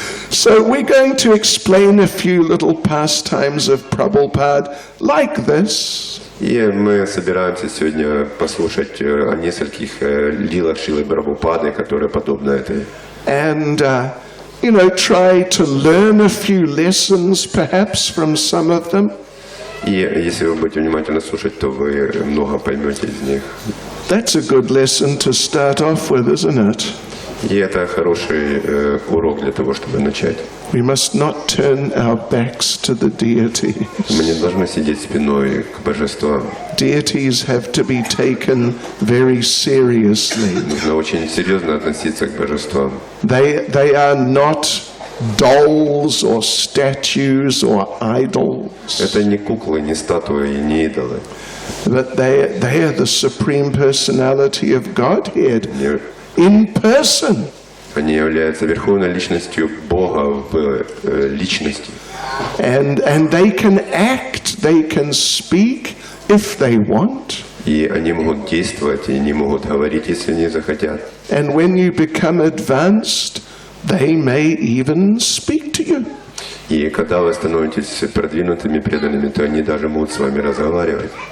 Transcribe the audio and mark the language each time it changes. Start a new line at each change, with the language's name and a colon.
English: So we're going to explain a few little pastimes of Prabhupada like this.
Russian: И мы собираемся сегодня послушать о нескольких лилах Шилы Прабхупады, которые подобны этой.
English: And, try to learn a few lessons perhaps from some of them.
Russian: И если вы будете внимательно слушать, то вы много поймете из них.
English: That's a good lesson to start off with, isn't it?
Russian: И это хороший урок для того, чтобы начать.
English: We must not turn our backs to the deities.
Russian: Мы не должны сидеть спиной к божествам.
English: Deities have to be taken very seriously.
Russian: Нужно очень серьезно относиться к божествам.
English: They are not dolls or statues or idols.
Russian: Это не куклы, не статуи, не идолы.
English: But they are the supreme personality of Godhead in person.
Russian: Они являются верховной личностью Бога в личности.
English: And they can act, they can speak if they want.
Russian: И они могут действовать, и они могут говорить, если они захотят.
English: And when you become advanced, they may even speak to you.
Russian: И когда вы становитесь продвинутыми преданными, то они даже могут с вами разговаривать.